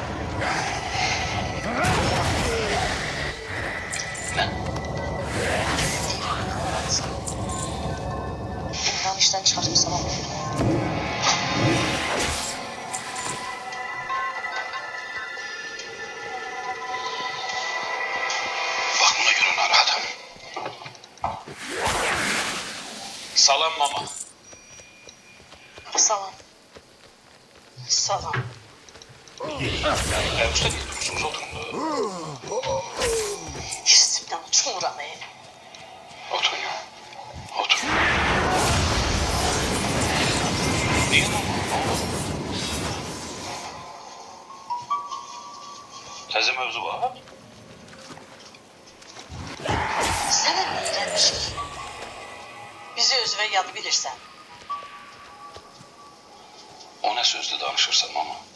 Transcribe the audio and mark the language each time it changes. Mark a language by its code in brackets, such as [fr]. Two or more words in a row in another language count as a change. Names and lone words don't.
[az] Ne? İmran işdən çıxartmışsan onu. [tr] Bak buna göre narahatım. [az] Salam mama. Salam. Salam. Ayaküstə niye durursunuz oturun da. Hissimdən uçmuram. Oturun ya. Oturun. Niye mama? Təzə mövzu var. Sənə nə eləmişik? Bizi özünə yadı bilirsən. O nə sözdü danışırsan mama?